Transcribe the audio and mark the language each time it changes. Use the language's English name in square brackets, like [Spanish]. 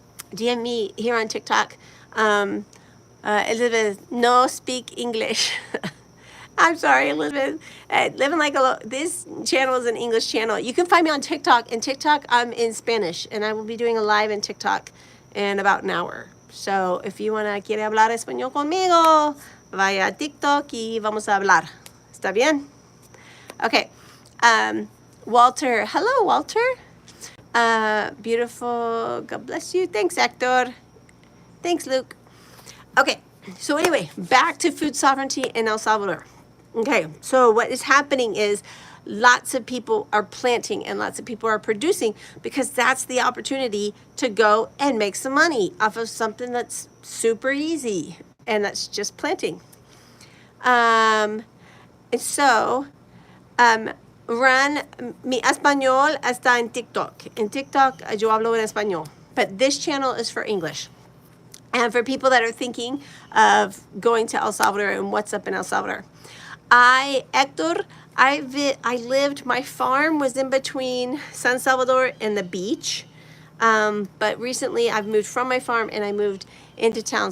[English] DM me here on TikTok. Elizabeth, no speak English. I'm sorry, Elizabeth. Living like a this channel is an English channel. You can find me on TikTok. In TikTok, I'm in Spanish, and I will be doing a live in TikTok in about an hour. So if you wanna [Spanish] quiere hablar español conmigo, vaya a TikTok y vamos a hablar. ¿Está bien? [English] Okay. [Spanish] Walter. [English] Hello, Walter. Beautiful. God bless you. Thanks, Hector. Thanks, Luke. Okay. So anyway, back to food sovereignty in El Salvador. Okay, so what is happening is lots of people are planting and lots of people are producing because that's the opportunity to go and make some money off of something that's super easy, and that's just planting. And so, [Spanish] mi español está en TikTok. En TikTok, yo hablo en español, [English] but this channel is for English. And for people that are thinking of going to El Salvador and what's up in El Salvador. Hector, I lived, my farm was in between San Salvador and the beach. But recently I've moved from my farm and I moved into town.